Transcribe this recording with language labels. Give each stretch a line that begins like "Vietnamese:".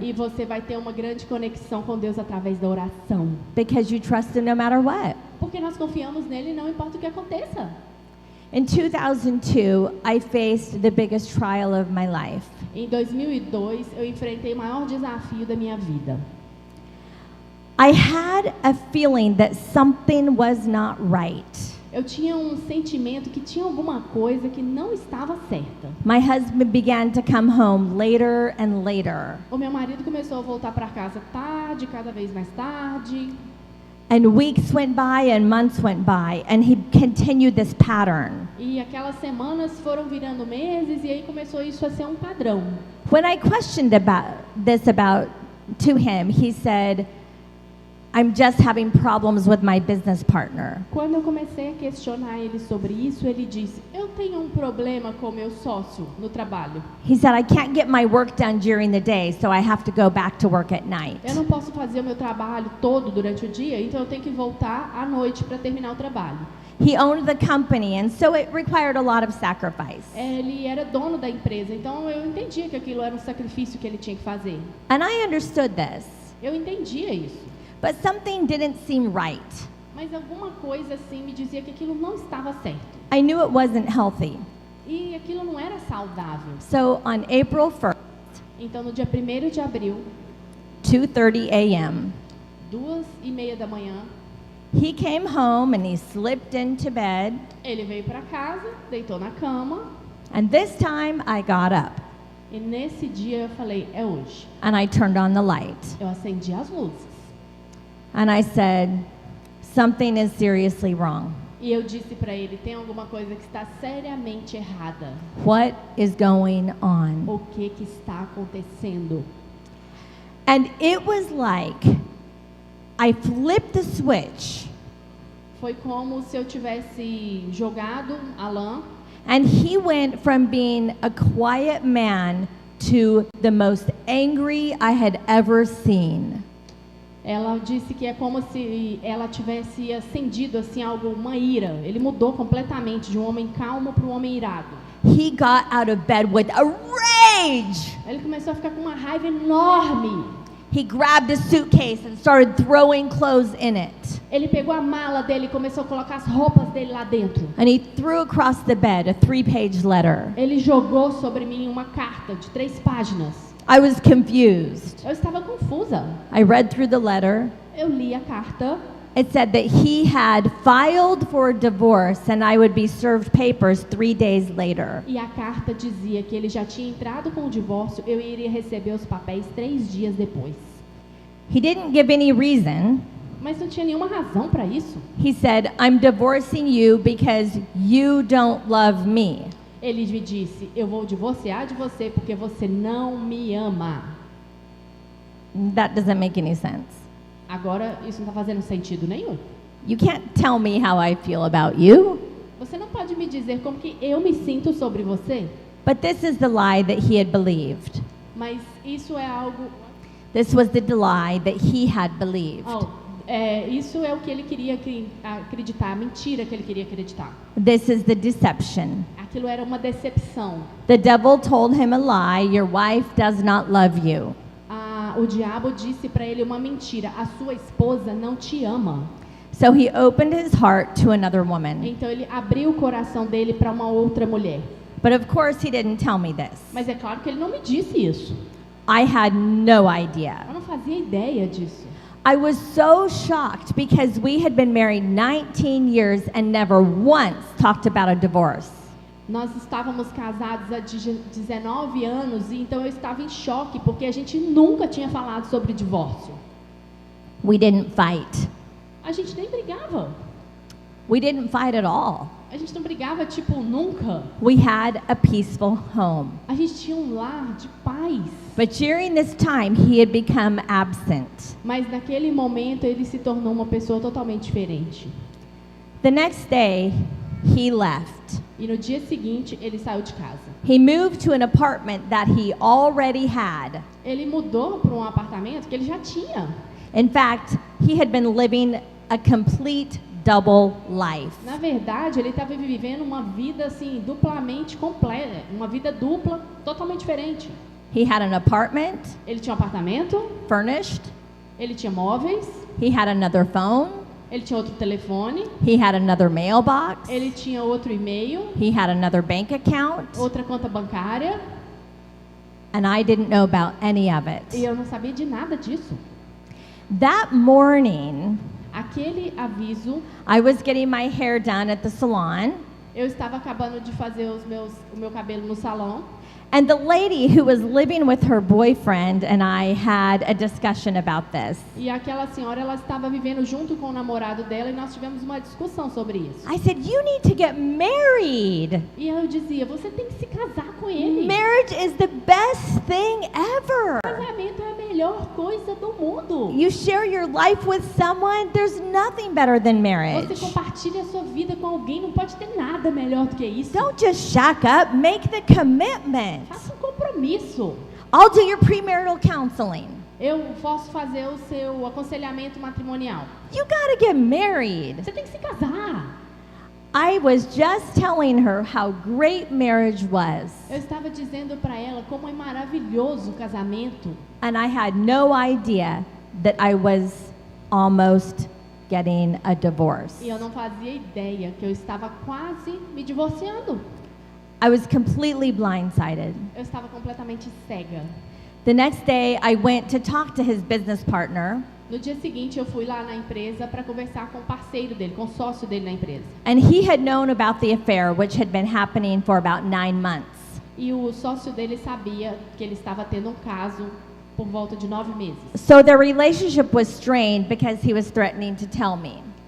Portuguese: e você vai ter uma grande conexão com Deus através da oração.
English: because you trust Him no matter what.
Portuguese: Porque nós confiamos nele, não importa o que aconteça.
English: In 2002, I faced the biggest trial of my life.
Portuguese: Em 2002, eu enfrentei o maior desafio da minha vida.
English: I had a feeling that something was not right.
Portuguese: Eu tinha um sentimento que tinha alguma coisa que não estava certa.
English: My husband began to come home later and later,
Portuguese: O meu marido começou a voltar para casa tarde, cada vez mais tarde.
English: and weeks went by and months went by, and he continued this pattern.
Portuguese: E aquelas semanas foram virando meses e aí começou isso a ser um padrão.
English: When I questioned about to him, he said, "I'm just having problems with my business partner."
Portuguese: Quando eu comecei a questionar ele sobre isso, ele disse: eu tenho um problema com meu sócio no trabalho.
English: He said, "I can't get my work done during the day, so I have to go back to work at night."
Portuguese: Eu não posso fazer o meu trabalho todo durante o dia, então eu tenho que voltar à noite para terminar o trabalho.
English: He owned the company, and so it required a lot of sacrifice.
Portuguese: Ele era dono da empresa, então eu entendia que aquilo era um sacrifício que ele tinha que fazer.
English: And I understood this,
Portuguese: Eu entendia isso.
English: but something didn't seem right.
Portuguese: Mas alguma coisa assim me dizia que aquilo não estava certo.
English: I knew it wasn't healthy.
Portuguese: E aquilo não era saudável.
English: So on April 1st,
Portuguese: Então no dia 1º de abril,
English: 2:30 a.m.,
Portuguese: 2:30 da manhã,
English: he came home and he slipped into bed,
Portuguese: ele veio para casa, deitou na cama.
English: and this time I got up.
Portuguese: E nesse dia eu falei, é hoje.
English: And I turned on the light.
Portuguese: Eu acendi as luzes.
English: And I said, something is seriously wrong.
Portuguese: E eu disse para ele, tem alguma coisa que está seriamente errada.
English: What is going on?
Portuguese: O que está acontecendo?
English: And it was like I flipped the switch
Portuguese: Foi como se eu tivesse jogado a lã
English: and he went from being a quiet man to the most angry I had ever seen.
Portuguese: Ela disse que é como se ela tivesse acendido assim algo, uma ira. Ele mudou completamente de um homem calmo para um homem irado.
English: He got out of bed with a rage.
Portuguese: Ele começou a ficar com uma raiva enorme.
English: He grabbed his suitcase and started throwing clothes in it.
Portuguese: Ele pegou a mala dele e começou a colocar as roupas dele lá dentro.
English: And he threw across the bed a 3-page letter.
Portuguese: Ele jogou sobre mim uma carta de 3 páginas.
English: I was confused.
Portuguese: Eu estava confusa.
English: I read through the letter.
Portuguese: Eu li a carta.
English: It said that he had filed for divorce and I would be served papers 3 days later.
Portuguese: E a carta dizia que ele já tinha entrado com o divórcio, eu iria receber os papéis 3 dias depois.
English: He didn't give any reason.
Portuguese: Mas não tinha nenhuma razão para isso.
English: He said, I'm divorcing you because you don't love me.
Portuguese: Ele me disse, eu vou divorciar de você porque você não me ama.
English: That doesn't make any sense.
Portuguese: Agora, isso não está fazendo sentido nenhum.
English: You can't tell me how I feel about you.
Portuguese: Você não pode me dizer como que eu me sinto sobre você,
English: But this is the lie that he had believed.
Portuguese: mas isso é algo...
English: This was the lie that he had believed.
Portuguese: Isso é o que ele queria acreditar, a mentira que ele queria acreditar.
English: This is the deception.
Portuguese: Aquilo era uma decepção.
English: The devil told him a lie, your wife does not love you.
Portuguese: O diabo disse para ele uma mentira, a sua esposa não te ama.
English: So he opened his heart to another woman.
Portuguese: Então ele abriu o coração dele para uma outra mulher.
English: But of course he didn't tell me this.
Portuguese: Mas é claro que ele não me disse isso.
English: I had no idea.
Portuguese: Eu não fazia ideia disso.
English: I was so shocked because we had been married 19 years and never once talked about a divorce.
Portuguese: Nós estávamos casados há 19 anos e então eu estava em choque porque a gente nunca tinha falado sobre divórcio.
English: We didn't fight.
Portuguese: A gente nem brigava.
English: We didn't fight at all.
Portuguese: A gente não brigava tipo nunca.
English: We had a peaceful home.
Portuguese: A gente tinha um lar de paz.
English: But during this time, he had become absent.
Portuguese: Mas naquele momento ele se tornou uma pessoa totalmente diferente.
English: The next day, he left.
Portuguese: E no dia seguinte ele saiu de casa.
English: He moved to an apartment that he already had.
Portuguese: Ele mudou para um apartamento que ele já tinha.
English: In fact, he had been living a complete double life.
Portuguese: Na verdade, ele estava vivendo uma vida assim duplamente completa, uma vida dupla, totalmente diferente.
English: He had an apartment,
Portuguese: Ele tinha um apartamento,
English: furnished.
Portuguese: ele tinha móveis,
English: He had another phone.
Portuguese: ele tinha outro telefone,
English: He had another mailbox.
Portuguese: ele tinha outro e-mail,
English: He had another bank account.
Portuguese: outra conta bancária,
English: And I didn't know about any of it.
Portuguese: e eu não sabia de nada disso.
English: That morning,
Portuguese: Aquele aviso,
English: I was getting my hair done at the salon.
Portuguese: eu estava acabando de fazer o meu cabelo no salão.
English: And the lady who was living with her boyfriend and I had a discussion about this.
Portuguese: E aquela senhora, ela estava vivendo junto com o namorado dela e nós tivemos uma discussão sobre isso.
English: I said, you need to get married.
Portuguese: E eu dizia, você tem que se casar com ele.
English: Marriage is the best thing ever.
Portuguese: Casamento é a melhor coisa do mundo.
English: You share your life with someone, there's nothing better than marriage.
Portuguese: Você compartilha a sua vida com alguém, não pode ter nada melhor do que isso.
English: Don't just shack up, make the commitment.
Portuguese: Faça um compromisso.
English: I'll do your premarital counseling.
Portuguese: Eu posso fazer o seu aconselhamento matrimonial.
English: You gotta get married.
Portuguese: Você tem que se casar.
English: I was just telling her how great marriage was.
Portuguese: Eu estava dizendo para ela como é maravilhoso o casamento.
English: And I had no idea that I was almost getting a divorce.
Portuguese: E eu não fazia ideia que eu estava quase me divorciando.
English: I was completely blindsided.
Portuguese: Eu estava completamente cega.
English: The next day, I went to talk to his business partner,
Portuguese: No dia seguinte, eu fui lá na empresa para conversar com o parceiro dele, com o sócio dele na empresa.
English: and he had known about the affair, which had been happening for about 9 months.
Portuguese: E o sócio dele sabia que ele estava tendo um caso por volta de 9 meses.
English: So their relationship was strained because he was threatening to tell me.